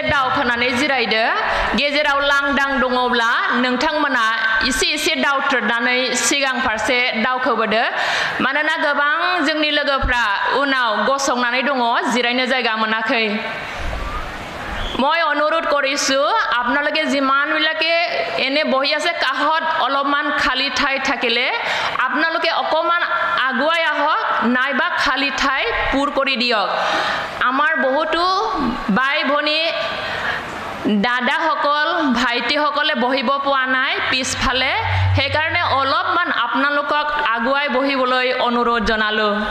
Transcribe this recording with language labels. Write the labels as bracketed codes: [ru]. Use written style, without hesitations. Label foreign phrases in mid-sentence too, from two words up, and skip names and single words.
[brx] दावखोनानै जिरायदो गेजेराव लांदां दङब्ला नोंथांमोना एसे दावथ्रोदनानै सिगां फारसे दावखोबोदो मानोना गोबां जोंनि लोगोफ्रा उनाव गसंनानै दङ जिरायनो जायगा मोनाखै [as] মই অনুৰোধ কৰিছো আপোনালোকে যিমান বিলাকে এনে বহি আছে কাহত অলপমান খালি ঠাই থাকিলে আপোনালোকে অকমান আগুৱাই আহক নাইবা খালি ঠাই পূৰ কৰি দিয়ক আমাৰ বহুতো বাই ভনী দাদাসকল ভাইটিসকলে বহিব পোৱা নাই পিছফালে সেইকাৰণে অলপমান আপোনালোকক আগুৱাই বহিবলৈ অনুৰোধ জনালো